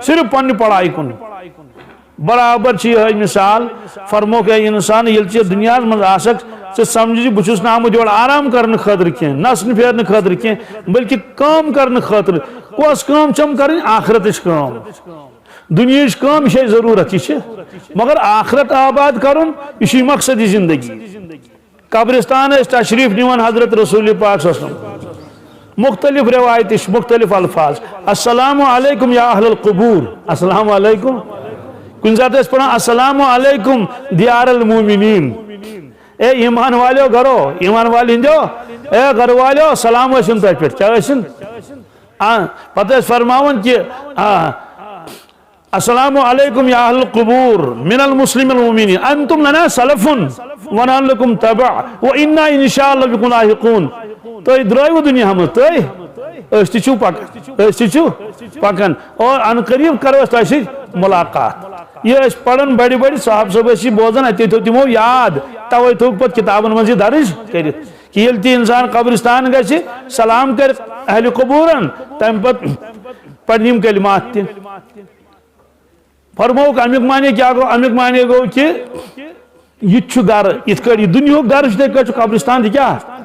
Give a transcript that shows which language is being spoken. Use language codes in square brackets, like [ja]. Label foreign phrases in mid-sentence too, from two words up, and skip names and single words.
[ks] صرف پننہِ پڑایہِ کُن برابر چھِ یِہے مثال فرموکھ اے انسان ییٚلہِ ژےٚ دُنیاہس منٛز آسکھ ژٕ سمجھ زِ بہٕ چھُس نہٕ آمُت یورٕ آرام کرنہٕ خٲطرٕ کینٛہہ نژنہٕ پھیرنہٕ خٲطرٕ کینٛہہ بلکہِ کٲم کرنہٕ خٲطرٕ کۄس کٲم چھم کرٕنۍ آخرتٕچ کٲم دُنیہٕچ کٲم یہِ چھے ضروٗرت یہِ چھِ مگر آخرت آباد کرُن یہِ چھُے مقصدِ زندگی قبرستان ٲسۍ تشریٖف نِوان حضرت رسول پاک [ar] صلی اللہ علیہ وسلم [ks] مختلف روایتہِ چھِ مختلف الفاظ [ar] السلام علیکم یا اہل القبور السلام علیکم [ks] کُنہِ ساتہٕ ٲسۍ پران [ar] السلام علیکم دیار المومنین [ur] اے ایمان والیو [ks] گھرو ایمان والہِ ہِنٛدیو اے گھر والیو سلام ٲسِن تۄہہِ پٮ۪ٹھ کیٛاہ ٲسِن پتہٕ ٲسۍ فرماوان کہ [ar] السلام علیکم یا اہل القبور من المسلم المؤمنین انتم لنا سلفن ونحن لکم تبع وانا انشاء اللہ بکم لاحقون [ks] تُہۍ درٛٲیوٕ دُنیا منٛز تُہۍ أسۍ تہِ چھِو پکان أسۍ تہِ چھِو پکان اور ان قریب کرو أسۍ تۄہہِ سۭتۍ ملاقات یہ ٲسۍ پران بڑِ بڑِ صاحب صٲب ٲسۍ یہِ بوزان اتے تھوٚو تِمو یاد توے تھوٚوُکھ پتہٕ کتابن منٛز یہِ درٕج کٔرِتھ کہ ییٚلہِ تہِ انسان قبرستان گژھِ سلام کرِ اہلِ قبوٗرن تمہِ پتہٕ پرِ یِم کلمات تہِ فرموکھ امیُک معنی کیٛاہ گوٚو امیُک معنی گوٚو کہ یہِ تہِ چھُ گرٕ یِتھ کٲٹھۍ یہِ دُنیہُک گرٕ چھُ تِتھۍ کٲٹھۍ چھُ قبرستان تہِ کیٛاہ